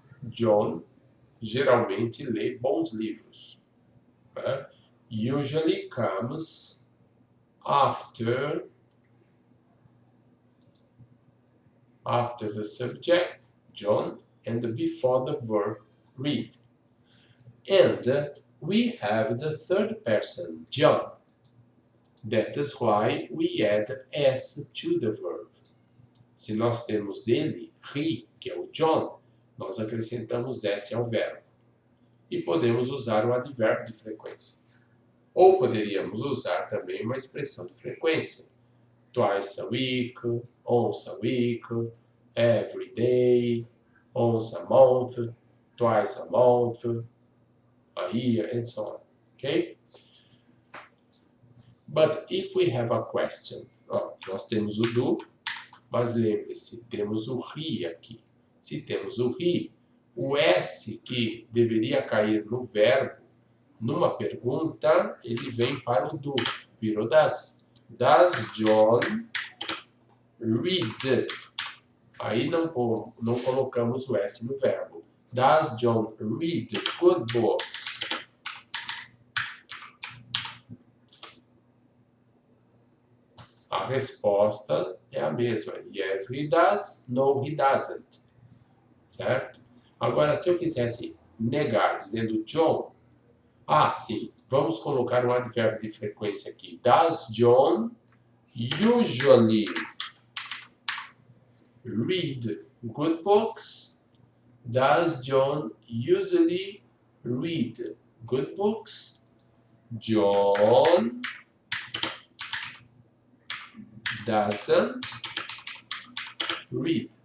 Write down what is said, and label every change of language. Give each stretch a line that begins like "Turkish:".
Portuguese: John geralmente lê bons livros. Né?
English: Usually comes after the subject, John, and before the verb, read. And we have the third person, John. That is why we add S to the verb.
Portuguese: Se nós temos ele, he, que é o John, nós acrescentamos S ao verbo. E podemos usar o advérbio de frequência. Ou poderíamos usar também uma expressão de frequência.
English: Twice a week, once a week, every day, once a month, twice a month, a year, and so on. Okay? But if we have a question,
Portuguese: nós temos o do, mas lembre-se, temos o he aqui. Se temos o he, o S que deveria cair no verbo, numa pergunta, ele vem para o do, virou does.
English: Does John read?
Portuguese: Aí não colocamos o S no verbo.
English: Does John read good books?
Portuguese: A resposta é a mesma.
English: Yes, he does. No, he doesn't.
Portuguese: Certo? Agora, se eu quisesse negar, dizendo John, sim, vamos colocar um advérbio de frequência aqui.
English: Does John usually read good books? Does John usually read good books? John doesn't read.